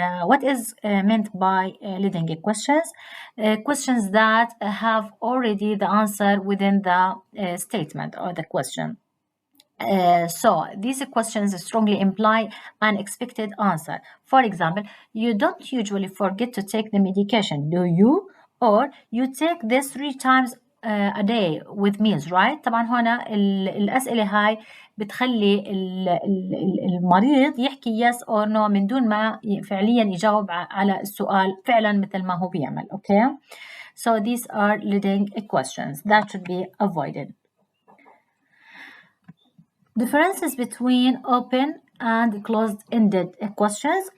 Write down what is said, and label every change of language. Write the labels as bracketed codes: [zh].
[en] What is meant by leading a questions? Questions that have already the answer within the statement or the question. So these questions strongly imply an expected answer. For example, you don't usually forget to take the medication, do you? Or you take this 3 times a day with meals, right? [ar] طبعا هنا الأسئلة هاي بتخلي المريض يحكي [en] yes or no [ar] من دون ما فعليا يجاوب على السؤال فعلا مثل ما هو بيعمل. [en] Okay? So these are leading questions that should be avoided. Differences between open and closed-ended questions.